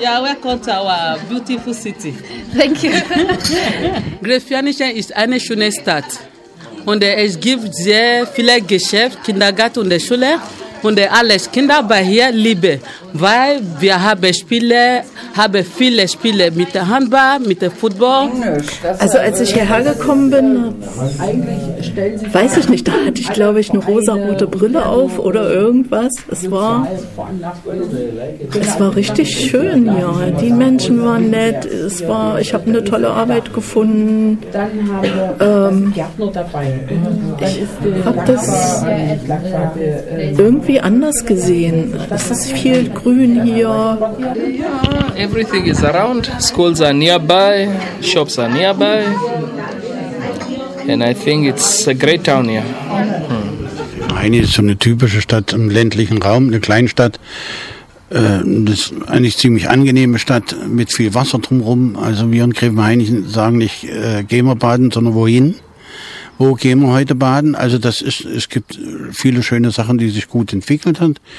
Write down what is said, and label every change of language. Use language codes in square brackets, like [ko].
[en] Yeah, welcome to our beautiful city. Thank you. [de] Gräfianischen ist eine schöne Stadt. Und es gibt sehr viele Geschäfte, Kindergarten und Schule. Und alles Kinder bei hier lieben, weil wir haben viele Spiele mit der Handball, mit dem Football. Also als ich hierher gekommen bin, weiß ich nicht, da hatte ich glaube ich eine rosa-rote Brille auf oder irgendwas. Es war richtig schön hier. Die Menschen waren nett. Ich habe eine tolle Arbeit gefunden. Ich habe das irgendwie anders gesehen. Es ist viel Grün hier. [en] Everything is around. Schools are nearby. Shops are nearby. And I think it's a great town here. [de] Eigentlich ist so eine typische Stadt im ländlichen Raum, eine Kleinstadt. Das ist eigentlich eine ziemlich angenehme Stadt mit viel Wasser drumherum. Also wir in Gräfenhainichen sagen nicht, gehen wir baden, sondern wohin? Wo gehen wir heute baden? Also es gibt viele schöne Sachen, die sich gut entwickelt haben.